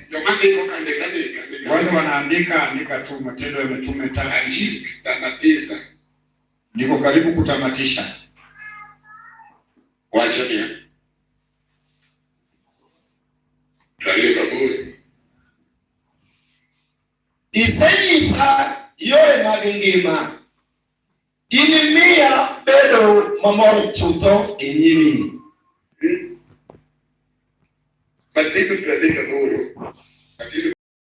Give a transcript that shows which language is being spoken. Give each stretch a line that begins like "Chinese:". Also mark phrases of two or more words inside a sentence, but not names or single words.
Swahili: Wale wanaandika tu Matendo ya Mitume 5:9. Niko karibu kutamatisha. Wacha ni. Karibu kaburi.
Luo (Kenya and Tanzania): Isenyisa yore mag ngima. Inimiya bedo mamor chutho e nyimi.
English: But they could predict a